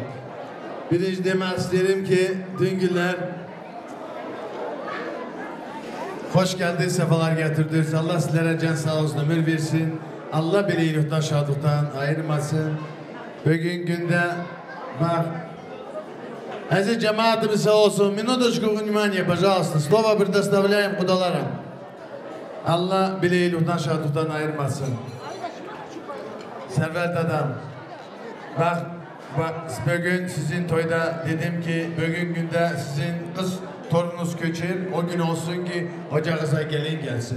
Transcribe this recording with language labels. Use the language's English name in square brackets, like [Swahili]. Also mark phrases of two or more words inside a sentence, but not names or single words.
[Turkish] Birinci demek isterim ki düngüller hoş geldiniz, sefalar getirdiniz. Allah sizlere can sağ olsun, ömür versin. Allah bir iyilikten, şadıktan ayırmasın. Bugün günde bak aziz cemaatimiz sağ olsun. [Russian] Minutочку внимания, пожалуйста. Слово предоставляем kudalara. [Turkish] Allah bileğilikten, şadıktan ayırmasın. Servet Adam. Bak, bugün sizin toyda dedim ki bugün günde sizin kız torununuz köçer. O gün olsun ki ocağınıza gelin gelsin.